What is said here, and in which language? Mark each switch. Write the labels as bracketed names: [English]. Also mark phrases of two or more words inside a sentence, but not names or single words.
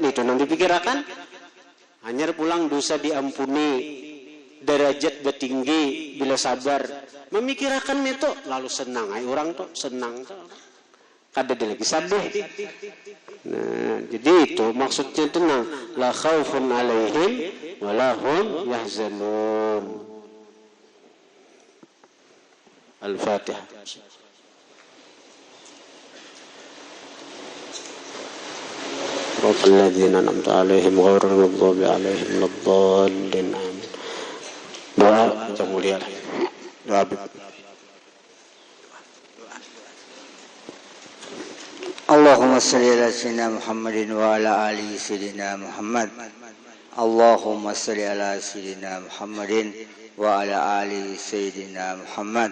[Banjar] Itu nang dipikirkan. Hanya pulang dosa diampuni, derajat bertinggi bila sabar. Memikirkan itu lalu senang. Orang senang kada ada lagi sadih. Nah, jadi itu maksudnya tenang. [Arabic] لا خوف عليهم ولهم يحزنون. Al-Fatihah. رب الذين أنعمت عليهم غير المغضوب عليهم ولا الضالين. [Banjar] Amin. Doa yang mulia. Doa. [Arabic] اللهم صل على سيدنا محمد وعلى آل سيدنا محمد. اللهم صل على سيدنا محمد وعلى آل سيدنا محمد.